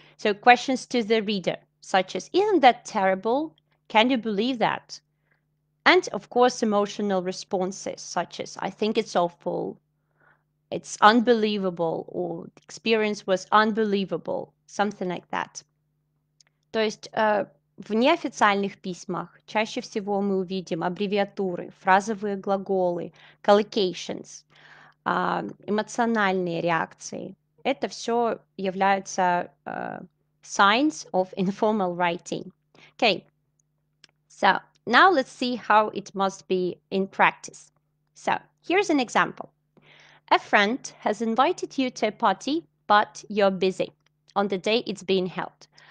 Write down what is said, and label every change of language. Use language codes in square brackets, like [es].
[en] So questions to the reader, such as, isn't that terrible? Can you believe that? And of course, emotional responses, such as, I think it's awful, it's unbelievable, or the experience was unbelievable, something like that. [ru] То есть в неофициальных письмах чаще всего мы увидим аббревиатуры, фразовые глаголы, collocations, эмоциональные реакции. Это все являются [en] signs of informal writing. Okay, so now let's see how it must be in practice. So here's an example. A friend has invited you to a party, but you're busy on the day it's being held.